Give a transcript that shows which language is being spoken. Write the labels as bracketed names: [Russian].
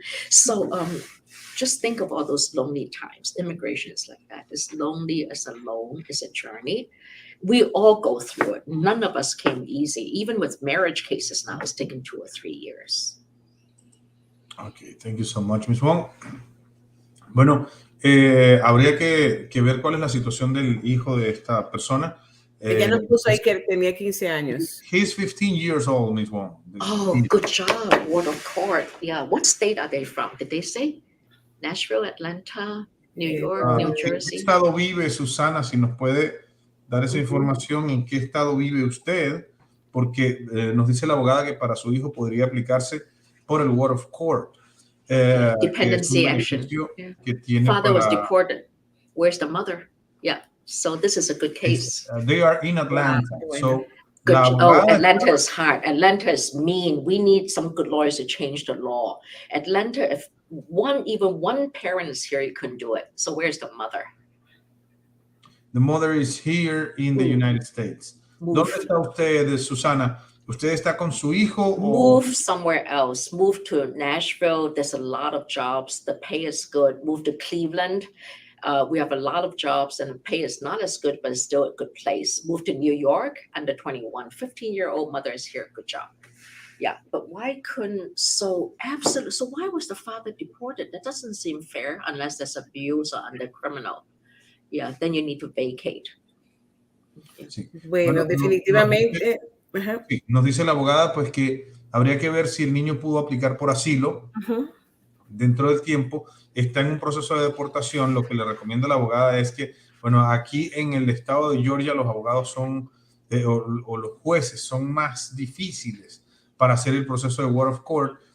[English] So just think of all those lonely times. Immigration is like that. It's lonely, it's alone, it's a journey. We all go through it. None of us came easy. Even with marriage cases now, it's taken 2 or 3 years. Okay, thank you so much, Ms. Wong. [Spanish] Bueno, habría que ver cuál es la situación del hijo de esta persona. Ella nos puso ahí que tenía 15 años. [English] He's 15 years old, Ms. Wong. Oh, good job. What a court. Yeah. What state are they from? Did they say? Nashville, Atlanta, New York, New Jersey. [Spanish] ¿En qué estado vive Susana? Si nos puede dar esa información, ¿en qué estado vive usted? Porque nos dice la abogada que para su hijo podría aplicarse por el Word of Court. [English] Dependency action. Yeah. Father was deported. Where's the mother? Yeah. So this is a good case. They are in Atlanta. So good. Atlanta is hard. Atlanta is mean. We need some good lawyers to change the law. Atlanta, if even one parent is here, you couldn't do it. So where's the mother? The mother is here in the United States. [Spanish] ¿Dónde está usted, Susana? ¿Usted está con su hijo? [English] Move somewhere else. Move to Nashville. There's a lot of jobs. The pay is good. Move to Cleveland. We have a lot of jobs and the pay is not as good, but it's still a good place. Move to New York, under 21. 15-year-old mother is here. Good job. Yeah, but why was the father deported? That doesn't seem fair unless there's abuse or under criminal. Yeah, then you need to vacate. [Spanish] Sí. Bueno, definitivamente. Sí, nos dice la abogada pues que habría que ver si el niño pudo aplicar por asilo dentro del tiempo. Está en un proceso de deportación. Lo que le recomienda la abogada es que, bueno, aquí en el estado de Georgia los abogados son, o los jueces son más difíciles para hacer el proceso de Word of Court.